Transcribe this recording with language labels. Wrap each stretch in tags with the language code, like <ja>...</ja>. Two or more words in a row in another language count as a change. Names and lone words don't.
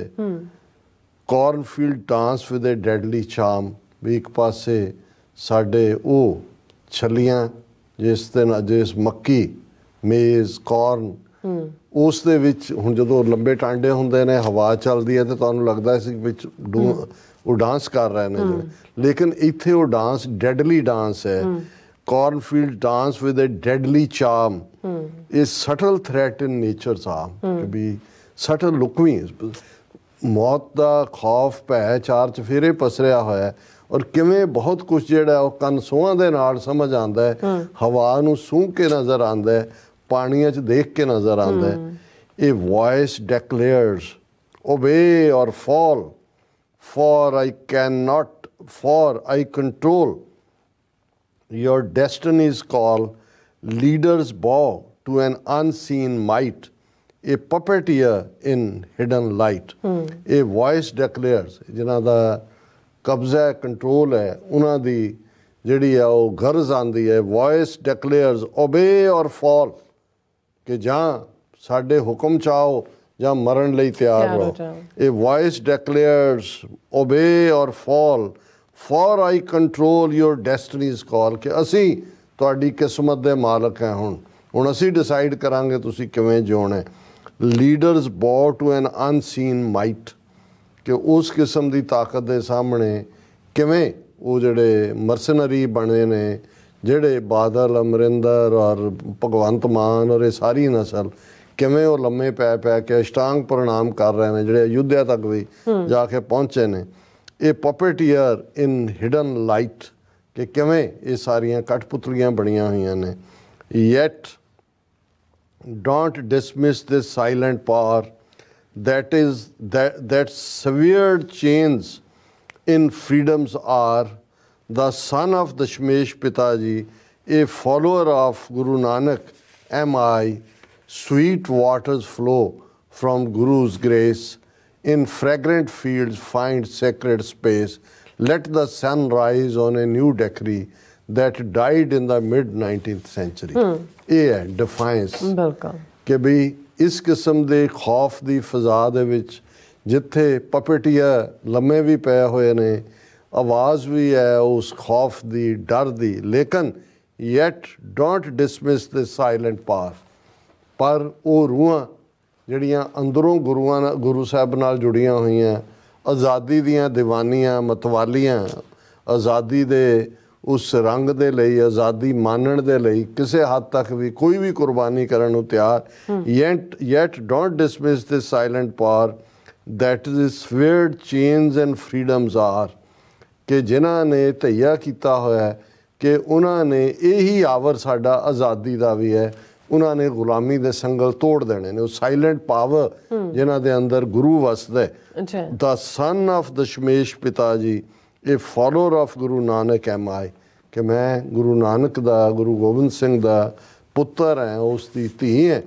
<en>cornfield dance with a deadly charm</en> <pa>ਵੀ ਇੱਕ ਪਾਸੇ ਸਾਡੇ ਉਹ ਛੱਲੀਆਂ ਜਿਸ ਮੱਕੀ ਮੇਜ਼ ਕਾਰਨ ਉਸ ਦੇ ਵਿੱਚ ਹੁਣ ਜਦੋਂ ਲੰਬੇ ਟਾਂਡੇ ਹੁੰਦੇ ਨੇ ਹਵਾ ਚੱਲਦੀ ਹੈ ਤੇ ਤੁਹਾਨੂੰ ਲੱਗਦਾ ਸੀ ਵਿੱਚ ਉਹ ਡਾਂਸ ਕਰ ਰਹੇ ਨੇ ਲੇਕਿਨ ਇੱਥੇ ਉਹ</pa> <en>dance deadly dance</en> <pa>ਹੈ।</pa> <en>cornfield dance with a deadly charm is subtle threat in nature's arm</en> <pa>ਕਿ ਵੀ subtle ਲੁਕਵੀਂ ਮੌਤ ਦਾ ਖੌਫ ਭੈ ਚਾਰ ਚਫੇਰੇ ਪਸਰਿਆ ਹੋਇਆ ਔਰ ਕਿਵੇਂ ਬਹੁਤ ਕੁਝ ਜਿਹੜਾ ਉਹ ਕੰਨ ਸੂਹਾਂ ਦੇ ਨਾਲ ਸਮਝ ਆਉਂਦਾ ਹੈ, ਹਵਾ ਨੂੰ ਸੂੰਘ ਕੇ ਨਜ਼ਰ ਆਉਂਦਾ ਹੈ, ਪਾਣੀਆਂ 'ਚ ਦੇਖ ਕੇ ਨਜ਼ਰ ਆਉਂਦਾ ਹੈ।</pa> <en>ਇਹ voice declares obey or fall for I control your destiny's call, leaders bow to an unseen might, a puppeteer in hidden light. A voice declares</en> <pa>ਜਿਨ੍ਹਾਂ ਦਾ ਕਬਜ਼ਾ ਹੈ, ਕੰਟਰੋਲ ਹੈ, ਉਹਨਾਂ ਦੀ ਜਿਹੜੀ ਹੈ ਉਹ ਗਰਜ਼ ਆਉਂਦੀ ਹੈ।</pa> <en>voice declares obey or fall</en> <pa>ਕਿ ਜਾਂ ਸਾਡੇ ਹੁਕਮ ਚਾਹੋ ਜਾਂ ਮਰਨ ਲਈ ਤਿਆਰ ਰਹੋ।</pa> <en>A voice declares obey or fall for I control your destiny's call</en> <pa>ਕਿ ਅਸੀਂ ਤੁਹਾਡੀ ਕਿਸਮਤ ਦੇ ਮਾਲਕ ਹੈ। ਹੁਣ ਅਸੀਂ ਡਿਸਾਈਡ ਕਰਾਂਗੇ ਤੁਸੀਂ ਕਿਵੇਂ ਜਿਉਣਾ।</pa> <en>leaders bow to an unseen might</en> <pa>ਕਿ ਉਸ ਕਿਸਮ ਦੀ ਤਾਕਤ ਦੇ ਸਾਹਮਣੇ ਕਿਵੇਂ ਉਹ ਜਿਹੜੇ ਮਰਸਨਰੀ ਬਣੇ ਨੇ, ਜਿਹੜੇ ਬਾਦਲ, ਅਮਰਿੰਦਰ ਔਰ ਭਗਵੰਤ ਮਾਨ ਔਰ ਇਹ ਸਾਰੀ ਨਸਲ ਕਿਵੇਂ ਉਹ ਲੰਮੇ ਪੈ ਕੇ ਅਸ਼ਟਾਂਗ ਪ੍ਰਣਾਮ ਕਰ ਰਹੇ ਨੇ, ਜਿਹੜੇ ਅਯੁੱਧਿਆ ਤੱਕ ਵੀ ਜਾ ਕੇ ਪਹੁੰਚੇ ਨੇ। ਇਹ</pa> <en>puppeteer in hidden light</en> <pa>ਕਿ ਕਿਵੇਂ ਇਹ ਸਾਰੀਆਂ ਕਠਪੁਤਲੀਆਂ ਬਣੀਆਂ ਹੋਈਆਂ ਨੇ।</pa> <en>yet don't dismiss this silent power that severed chains in freedoms are the son of Dashmesh Pitaji, a follower of Guru Nanak am I, sweet waters flow from Guru's grace, in fragrant fields find sacred space, let the sun rise on a new decree that died in the mid-19th century.</en> <pa>ਇਹ ਹੈ ਡਿਫਾਈਂਸ ਕਿ ਵੀ ਇਸ ਕਿਸਮ ਦੇ ਖੌਫ ਦੀ ਫਜ਼ਾ ਦੇ ਵਿੱਚ ਜਿੱਥੇ ਪਪੇਟੀਆ ਲੰਮੇ ਵੀ ਪਏ ਹੋਏ ਨੇ, ਆਵਾਜ਼ ਵੀ ਹੈ ਉਸ ਖੌਫ ਦੀ, ਡਰ ਦੀ, ਲੇਕਿਨ</pa> <en>yet don't dismiss this silent power</en> <pa>ਪਰ ਉਹ ਰੂਹਾਂ ਜਿਹੜੀਆਂ ਅੰਦਰੋਂ ਗੁਰੂ ਸਾਹਿਬ ਨਾਲ ਜੁੜੀਆਂ ਹੋਈਆਂ, ਆਜ਼ਾਦੀ ਦੀਆਂ ਦੀਵਾਨੀਆਂ, ਮਤਵਾਲੀਆਂ, ਆਜ਼ਾਦੀ ਦੇ ਉਸ ਰੰਗ ਦੇ ਲਈ, ਆਜ਼ਾਦੀ ਮਾਨਣ ਦੇ ਲਈ ਕਿਸੇ ਹੱਦ ਤੱਕ ਵੀ ਕੋਈ ਵੀ ਕੁਰਬਾਨੀ ਕਰਨ ਨੂੰ ਤਿਆਰ।</pa> <en>yet don't dismiss this silent power that is severed chains and freedoms are</en> <pa>ਕਿ ਜਿਨ੍ਹਾਂ ਨੇ ਧਈਆ ਕੀਤਾ ਹੋਇਆ ਕਿ ਉਹਨਾਂ ਨੇ ਇਹੀ ਆਵਰ ਸਾਡਾ ਆਜ਼ਾਦੀ ਦਾ ਵੀ ਹੈ, ਉਹਨਾਂ ਨੇ ਗੁਲਾਮੀ ਦੇ ਸੰਗਲ ਤੋੜ ਦੇਣੇ ਨੇ। ਉਹ</pa> <en>silent power</en> <pa>ਜਿਨ੍ਹਾਂ ਦੇ ਅੰਦਰ ਗੁਰੂ ਵਸਦਾ ਹੈ।</pa> <en>the son of</en> <pa>ਦਸ਼ਮੇਸ਼ ਪਿਤਾ ਜੀ,</pa> <en>a follower of Guru Nanak am I</en> <pa>ਕਿ ਮੈਂ ਗੁਰੂ ਨਾਨਕ ਦਾ, ਗੁਰੂ ਗੋਬਿੰਦ ਸਿੰਘ ਦਾ ਪੁੱਤਰ ਹੈ, ਉਸ ਦੀ ਧੀ ਹੈ।</pa>